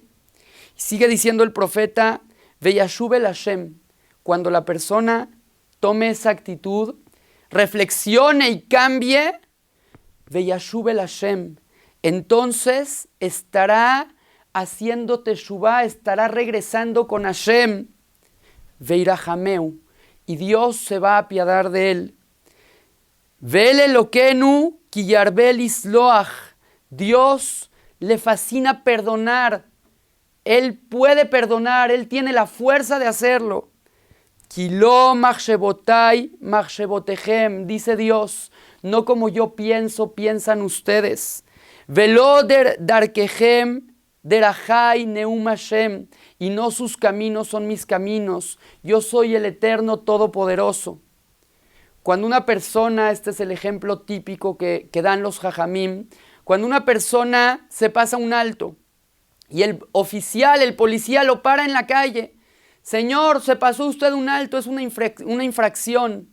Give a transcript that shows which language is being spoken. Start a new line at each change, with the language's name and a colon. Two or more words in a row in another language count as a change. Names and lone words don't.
Spanish: Y sigue diciendo el profeta,
Hebrew: וישוב אל השם,
Spanish: cuando la persona tome esa actitud, reflexione y cambie,
Hebrew: וישוב אל השם,
Spanish: entonces estará haciendo teshuvá, estará regresando con Hashem, Veirahameu, y Dios se va a apiadar de él.
Hebrew: ואל אלוקינו כי ירבה לסלוח,
Spanish: Dios le fascina perdonar, Él puede perdonar, Él tiene la fuerza de hacerlo.
Hebrew: כי לא מחשבותי מחשבותיכם,
Spanish: dice Dios, no como yo pienso, piensan ustedes.
Hebrew: ולא דרכיכם דרכי נאם השם,
Spanish: y no sus caminos son mis caminos, yo soy el Eterno Todopoderoso. Cuando una persona, este es el ejemplo típico que dan los jajamim, cuando una persona se pasa un alto y el oficial, el policía lo para en la calle, Señor, se pasó usted un alto, es una infracción.